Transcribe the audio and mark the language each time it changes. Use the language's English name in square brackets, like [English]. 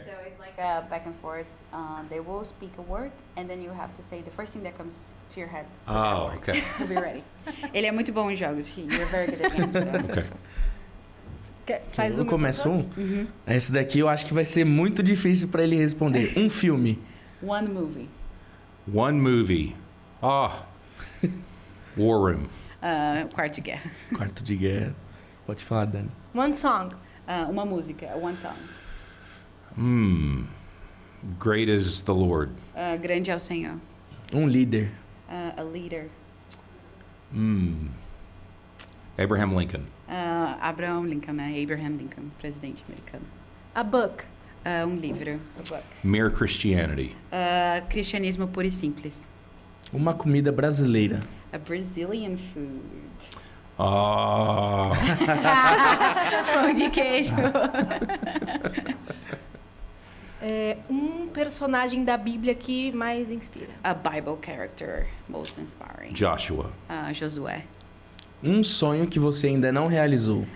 [English] So it's like back and forth. They will speak a word, and then you have to say the first thing that comes to your head. Oh, okay. To be ready. [Portuguese] Ele é muito bom em jogos. [English] You're very good at games. Okay. [Portuguese] Faz Eu uma. começo um? Esse daqui eu acho que vai ser muito difícil pra ele responder. Um filme. [English] One movie. One movie. War Room. [Portuguese] Quarto de guerra. Quarto de guerra. Pode falar, Dani. [English] One song. [Portuguese] Uma música, [English] one song. Great is the Lord. [Portuguese] Grande é o Senhor. Um líder. [English] A leader. Abraham Lincoln. [Portuguese] Abraham Lincoln, né? Abraham Lincoln, presidente americano. [English] A book. [Portuguese] Um livro. [English] A book. Mere Christianity. [Portuguese] Cristianismo puro e simples. Uma comida brasileira. [English] A Brazilian food. Ah. [Portuguese] Pão de queijo. Um personagem da Bíblia que mais inspira. [English] A Bible character most inspiring. Joshua. [Portuguese] Josué. Um sonho que você ainda não realizou.